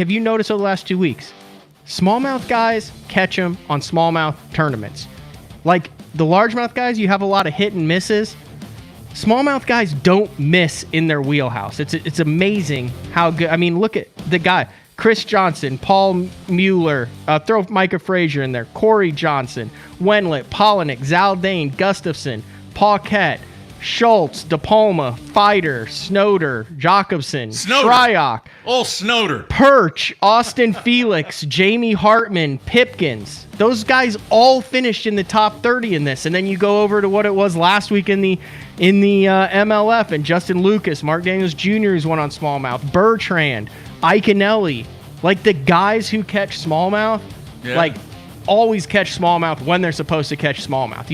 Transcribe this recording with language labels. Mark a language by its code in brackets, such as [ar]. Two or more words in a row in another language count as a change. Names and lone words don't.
[en] Have you noticed over the last 2 weeks, smallmouth guys catch them on smallmouth tournaments? Like the largemouth guys, you have a lot of hit and misses. Smallmouth guys don't miss in their wheelhouse. It's amazing how good. I mean, look at the guy, Chris Johnson, Paul Mueller, throw Micah Frazier in there, Corey Johnson, Wenlet, Polinick, Zaldane, Gustafson, Paquette, Schultz, DePalma, Fighter, Snowder, Jacobson, Shryock, Snowder, Perch, Austin Felix, Jamie Hartman, Pipkins. Those guys all finished in the top 30 in this. And then you go over to what it was last week in the MLF, and Justin Lucas, Mark Daniels Jr. who's won on smallmouth, Bertrand, Iconelli. Like the guys who catch smallmouth, like always catch smallmouth when they're supposed to catch smallmouth.